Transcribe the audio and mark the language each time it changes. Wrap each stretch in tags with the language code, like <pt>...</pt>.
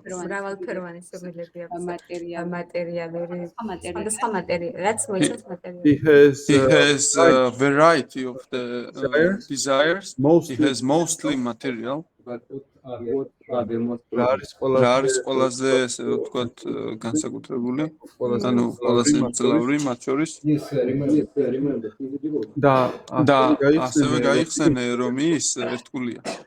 <ka>მრავალფეროვანი სურვილები აქვს მატერიალური სხვა მატერიალი რაც მოიცავს</ka> <en>He</en> <ka>მატერიალი</ka> <en>has He has a variety of the desires. He has mostly material. but what are the most</en> <ka>რა არის რა არის ყველაზე ესე ვთქვათ განსაკუთრებული? ანუ ყველაზე მძლავრი მათ შორის</ka> <en>Yes, remember. remember he's a devotee.</en> <ka>და და ასევე გაიხსენე რომ ის ერთგულია.</ka>